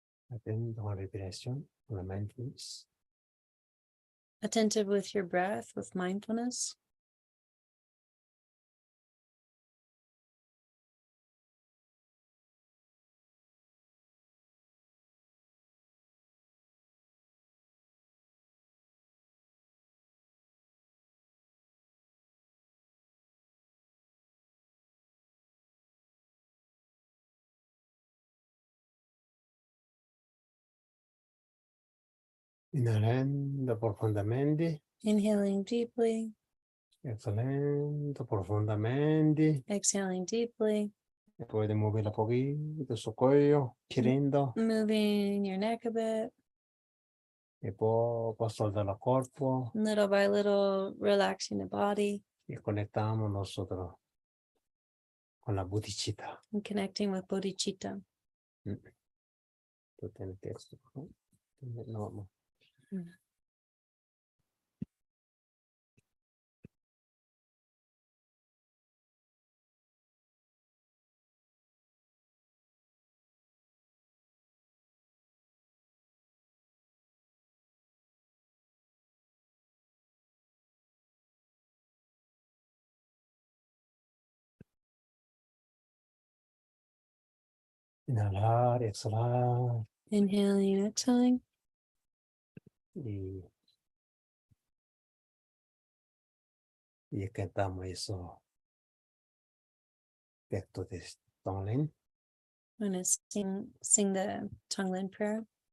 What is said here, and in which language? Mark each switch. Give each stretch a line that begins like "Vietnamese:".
Spanish: Atento a la respiración, con la mindfulness.
English: Attentive with your breath, with mindfulness.
Spanish: Inhalando profundamente,
English: Inhaling deeply,
Spanish: exhalando profundamente.
English: exhaling deeply,
Spanish: Puede mover un poquito su cuello, girando,
English: moving your neck a bit,
Spanish: y poco soltar el cuerpo
English: little by little, relaxing the body
Spanish: y conectamos nosotros con la bodhicitta.
English: and connecting with bodhicitta.
Spanish: Tú tienes texto, ¿no? No. Inhalar, exhalar
English: Inhaling, exhaling,
Spanish: y cantamos eso texto de Tonglen.
English: I'm going to sing the Tonglen prayer.